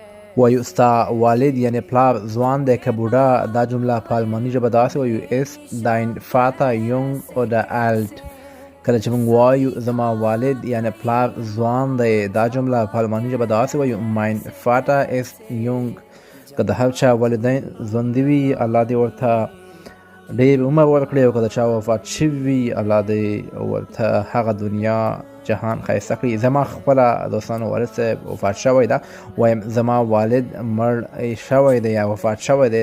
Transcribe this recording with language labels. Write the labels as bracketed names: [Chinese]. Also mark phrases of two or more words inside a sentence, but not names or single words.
[Pashto] وایو ستا والد یعنی پلار ځوان دی که بوډا. دا جمله په الماني ژبه داسې وایو [German] ist dein Vater jung oder alt. [Pashto] کله چې موږ وایو زما والد یعنی پلار ځوان دی، دا جمله په الماني ژبه داسې وایو [German] mein Vater ist jung. [Pashto] که د هر چا والدین ژوندي وي الله دې ورته ډېر عمر ورکړي، او که د چا وفات شوي وي الله دې ورته هغه دنیا جهان ښایسته کړي. زما خپله دوستانو والد صاحب وفات شوی ده، وایم زما والد مړ شوی دی یا وفات شوی دی.